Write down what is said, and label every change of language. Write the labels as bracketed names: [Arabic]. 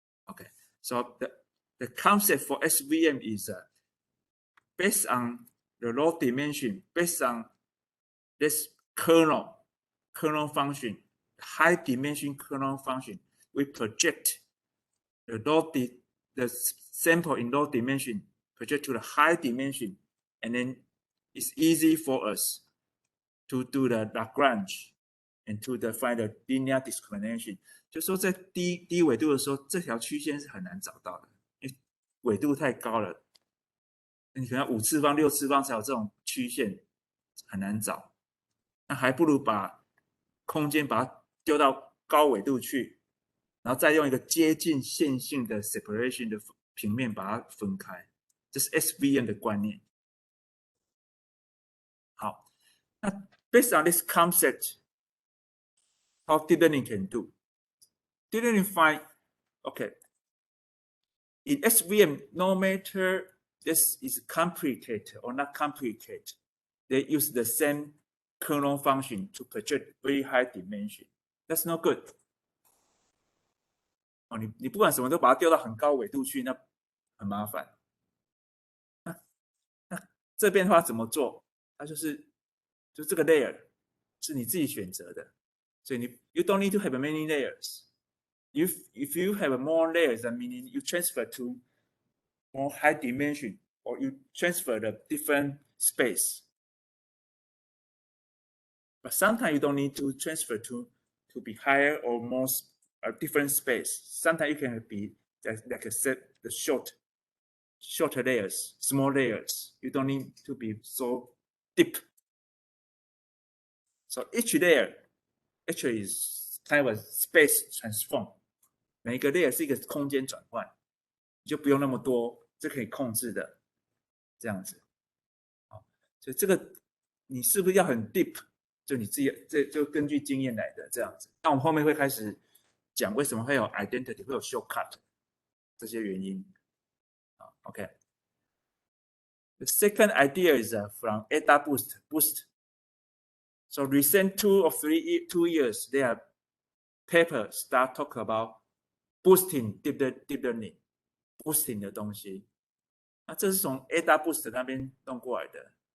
[English] Okay, so the concept for SVM is based on the low dimension, based on this kernel function, high dimension kernel function, we project the sample in low dimension, project to the high dimension, and then it's easy for us to do the Lagrange and to find the linear discrimination. [Chinese] 就说在低纬度的时候，这条曲线是很难找到的，因为纬度太高了，你可能5次方、6次方才有这种曲线，很难找。那还不如把空间把它丢到高纬度去，然后再用一个接近线性的 separation 的平面把它分开，这是 SVM 的观念。 [English] 好，那 based on this concept, how deep learning can do? Deep learning find, okay, in SVM, no matter this is complicated or not complicated, they use the same kernel function to project very high dimension. That's not good. [Chinese] 哦，你不管什么都把它丢到很高纬度去，那很麻烦。那这边的话怎么做？它就这个 layer 是你自己选择的，所以 [English] you don't need to have many layers. If you have more layers, that meaning you transfer to more high dimension or you transfer the different space. But sometimes you don't need to transfer to be higher or more different space. Sometimes you can be like a set the shorter layers, small layers. You don't need to be so deep. So each layer actually is kind of a space transform. [Chinese] 每一个 layer 是一个空间转换，你就不用那么多，这可以控制的，这样子。好，所以这个你是不是要很 deep？ 就你自己这就根据经验来的这样子。那我们后面会开始讲为什么会有 identity， 会有 shortcut 这些原因。 [English] OK。 The second idea is from AdaBoost. So recent 2 or 3 years, there are papers start talk about boosting deep learning, boosting [Chinese] 的东西。那这是从 AdaBoost 那边弄过来的。